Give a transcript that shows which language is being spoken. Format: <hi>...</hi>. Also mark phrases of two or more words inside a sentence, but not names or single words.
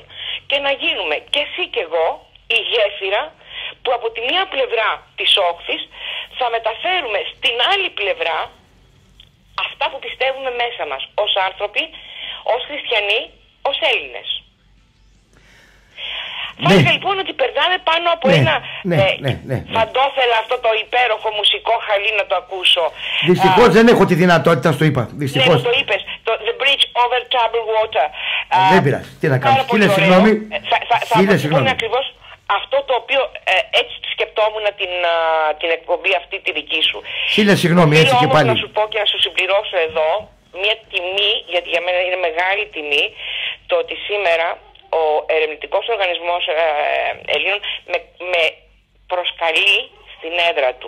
<el>Και να γίνουμε και εσύ και εγώ η γέφυρα που από τη μία πλευρά της όχθης θα μεταφέρουμε στην άλλη πλευρά αυτά που πιστεύουμε μέσα μας, ως άνθρωποι, ως χριστιανοί, ως Έλληνες. Θα έλεγα λοιπόν ότι περνάμε πάνω από ένα φαντόθελα αυτό το υπέροχο μουσικό χαλί να το ακούσω. Δυστυχώς δεν έχω τη δυνατότητα, στο είπα. Δυστυχώς. Ναι, το είπες.</el> <en>The bridge over troubled water.</en> <el>Δεν πειράζει. Τι να κάνω. Χίλια συγγνώμη. Θα ακριβώς αυτό το οποίο έτσι σκεπτόμουν την εκπομπή αυτή τη δική σου. Χίλια συγγνώμη, έτσι και πάλι. Να σου πω και να σου συμπληρώσω εδώ μια τιμή, γιατί για μένα είναι μεγάλη τιμή, το ότι σήμερα ο Ερευνητικός Οργανισμός Ελλήνων με προσκαλεί στην έδρα του.</el>